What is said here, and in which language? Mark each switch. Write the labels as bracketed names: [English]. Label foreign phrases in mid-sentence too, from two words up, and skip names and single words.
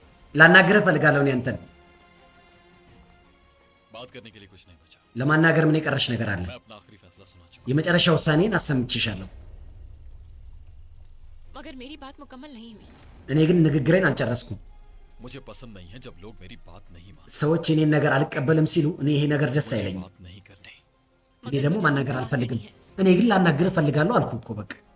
[Amharic] ላናግርህ እፈልጋለሁ እኔ አንተን [Hindi] बात करने के लिए कुछ नहीं बचा। [Amharic] ለማናገር ምን የቀረሽ ነገር አለ [Hindi] मैं अपना आखिरी फैसला सुना चुका [Amharic] የመጨረሻ ውሳኔን አሰምቼሻለሁ [Hindi] मगर मेरी बात मुकम्मल नहीं हुई [Amharic] እኔ ግን ንግግሬን አልጨረስኩም [Hindi] हूं। मुझे पसंद नहीं है जब लोग मेरी बात नहीं मानते, [Amharic] ሰዎች የኔን ነገር አልቀበልም ሲሉ እኔ ይሄ ነገር ደስ [Hindi] मुझे [Amharic] አይለኝም [Hindi] बात नहीं करनी। [Amharic] እኔ ደግሞ ማናገር አልፈልግም እኔ ግን ላናግርህ እፈልጋለሁ አልኩ እኮ በቃ